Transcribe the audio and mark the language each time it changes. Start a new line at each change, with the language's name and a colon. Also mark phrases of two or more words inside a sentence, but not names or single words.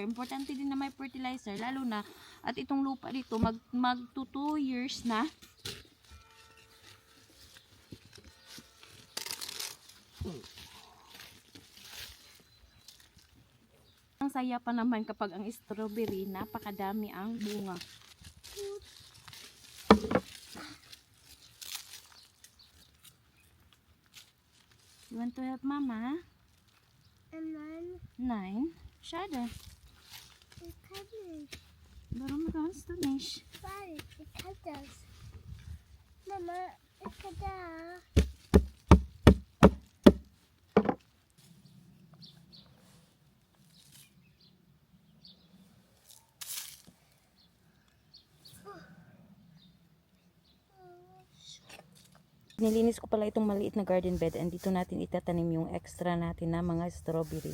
Filipino: Importante din na may fertilizer, lalo na at itong lupa dito, mag 2 years na. Ang saya pa naman kapag ang strawberry, napakadami ang bunga.
English: You want to help Mama? And then 9.
German: Schade. ich kann nicht. Warum kannst du nicht? Weil ich kann das. Mama, ich kann da.
Filipino: Nilinis ko pala itong maliit na
English: garden bed
Filipino: and dito natin itatanim yung extra natin na mga strawberry.